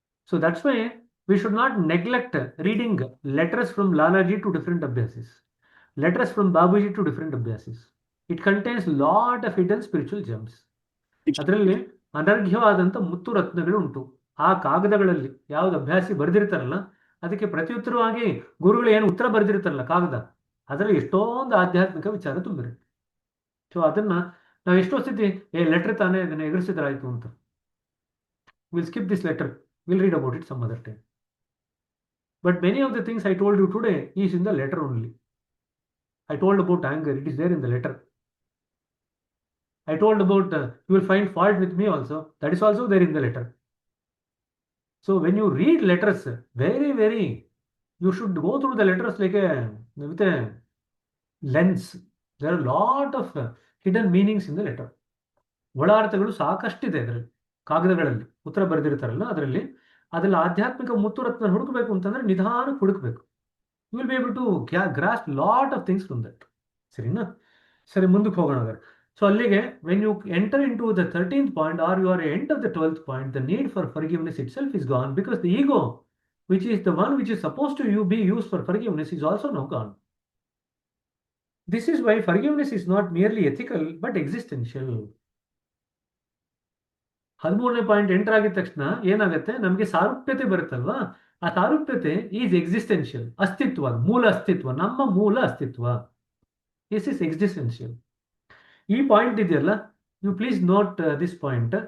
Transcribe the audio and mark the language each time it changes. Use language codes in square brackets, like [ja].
[en] So that's why we should not neglect reading letters from Lalaji to different abhyasis, letters from Babuji to different abhyasis. It contains lot of hidden spiritual gems. [kn] ಅದರಲ್ಲಿ ಅನರ್ಘ್ಯವಾದಂಥ ಮುತ್ತು ರತ್ನಗಳು ಉಂಟು. ಆ ಕಾಗದಗಳಲ್ಲಿ ಯಾವ್ದು ಅಭ್ಯಾಸಿ ಬರೆದಿರ್ತಾರಲ್ಲ, ಅದಕ್ಕೆ ಪ್ರತ್ಯುತ್ತರವಾಗಿ ಗುರುಗಳು ಏನು ಉತ್ತರ ಬರೆದಿರ್ತಾರಲ್ಲ ಕಾಗದ, ಅದರಲ್ಲಿ ಎಷ್ಟೊಂದು ಆಧ್ಯಾತ್ಮಿಕ ವಿಚಾರ ತುಂಬಿರುತ್ತೆ. ಸೊ ಅದನ್ನ ನಾವು ಎಷ್ಟೋ ಸ್ಥಿತಿ ಲೆಟರ್ ತಾನೇ ಅದನ್ನ ಎದುರಿಸಿದ್ರಾಯ್ತು ಅಂತ, [en] Will skip this letter, will read about it some other time. But many of the things I told you today is in the letter only. I told about anger, it is there in the letter. I told about you will find fault with me also, that is also there in the letter. So when you read letters, very you should go through the letters like with a lens. There are a lot of hidden meanings in the letter. [kn] ಒಳಾರ್ಥಗಳು ಸಾಕಷ್ಟಿದೆ ಅದರಲ್ಲಿ, ಕಾಗದಗಳಲ್ಲಿ ಉತ್ತರ ಬರೆದಿರ್ತಾರಲ್ಲ ಅದರಲ್ಲಿ. ಅದರಲ್ಲಿ ಆಧ್ಯಾತ್ಮಿಕ ಮುತ್ತು ರತ್ನ ಹುಡುಕಬೇಕು ಅಂತಂದ್ರೆ ನಿಧಾನಕ್ಕೆ ಹುಡುಕಬೇಕು. [en] You will be able to grasp lot of things from that. [kn] ಸರಿನಾ? ಸರಿ, ಮುಂದಕ್ಕೆ ಹೋಗೋಣ ಹಾಗಾದ್ರೆ. ಸೊ ಅಲ್ಲಿಗೆ [en] When you enter into the 13th point or you are end of the 12th point, the need for forgiveness itself is gone, because the ego, which is the one which is supposed to be used for forgiveness, is also now gone. This is why forgiveness is not merely ethical but existential. [kn] 13ನೇ point enter ಆಗಿದ ತಕ್ಷಣ ಏನಾಗುತ್ತೆ, ನಮಗೆ ಸಾರೂಪ್ಯತೆ ಬರುತ್ತಲ್ವಾ, ಆ ಸಾರೂಪ್ಯತೆ [en] is existential, [kn] ಅಸ್ತಿತ್ವ, ಮೂಲ ಅಸ್ತಿತ್ವ, ನಮ್ಮ ಮೂಲ ಅಸ್ತಿತ್ವ. [en] This is existential. [kn] ಈ ಪಾಯಿಂಟ್ ಇದೆಯಲ್ಲ, [en] You please note this point.